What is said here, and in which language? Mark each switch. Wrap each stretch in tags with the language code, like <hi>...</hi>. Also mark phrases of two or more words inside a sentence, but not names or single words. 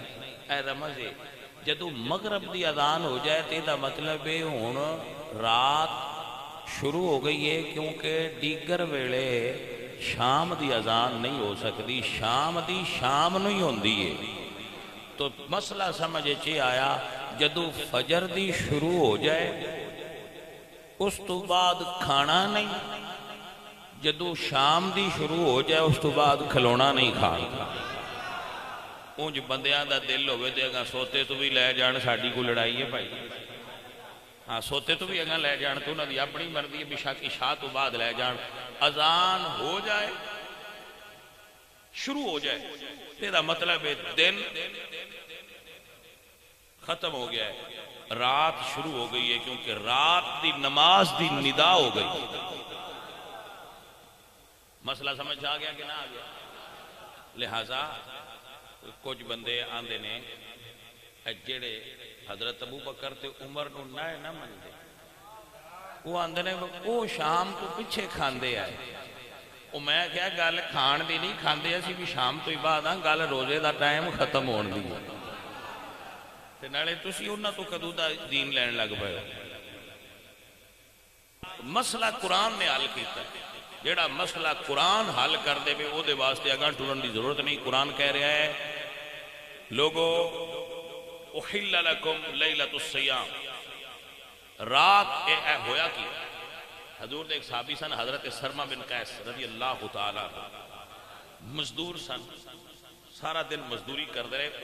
<pa>اے رمز ہے جدو مغرب دی اذان ہو جائے تے دا مطلب ہے ہن رات شروع ہو گئی ہے، کیونکہ دیگر ویلے شام دی اذان نہیں ہو سکتی، شام دی شام نہیں ہوندی ہے۔ تو مسئلہ سمجھے چے آیا جدو فجر دی شروع ہو جائے اس تو بعد کھانا نہیں، جدو شام دی شروع ہو جائے اس تو بعد کھلونا نہیں کھانا۔ اونج بندیاں دا دل ہوئے تے اگاں سوتے تو بھی لے جان، ساڈی کو لڑائی ہے بھائی، ہاں سوتے تو بھی اگاں لے جان، تو انہاں دی اپنی مرضی ہے، بشک عشاء تو بعد لے جان۔ اذان ہو جائے شروع ہو جائے تیرا مطلب ہے دن ختم ہو گیا ہے، رات شروع ہو گئی ہے، کیونکہ رات دی نماز دی ندا ہو گئی۔ مسئلہ سمجھ آ گیا کہ نہ آ گیا؟ لہذا کچھ بندے آندے نے جڑے حضرت ابو بکر تے عمر نو نہ مندے، وہ آندے نے وہ شام تو پیچھے کھاندے آئے۔ وہ میں کہا گل کھان دی نہیں، کھاندے اسی بھی شام تو ہی بعد ہاں، گل روزے دا ٹائم ختم ہون دی تے نالے تسی انہاں تو کدوں دا دین لین لگ پئے۔ مسئلہ قرآن نے حل کیتا ہے، جیڑا مسئلہ قرآن حل کر دے او دے واسطے اگاں ٹرن دی ضرورت نہیں۔ قرآن کہہ رہا ہے لوگو</pa> <ar>احل لکم لیلۃ الصیام،</ar> <pa>رات اے ہویا کی حضور دے ایک صحابی سن حضرت سرما بن قیس</pa> <ar>رضی اللہ تعالیٰ</ar> <pa>مزدور سن، سارا دن مزدوری کر دے رہے۔</pa>